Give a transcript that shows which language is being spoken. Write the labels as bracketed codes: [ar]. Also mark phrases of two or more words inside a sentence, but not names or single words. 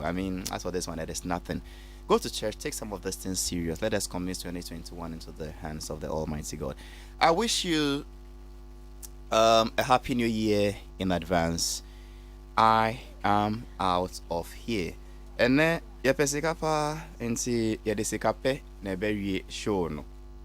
[en] I mean, as for this one, it is nothing. Go to church, take some of these things serious. Let us commit 2021 into the hands of the Almighty God. I wish you a happy new year in advance. I am out of here. And then, ya pesikapa, and see, ya desikape, ne show no.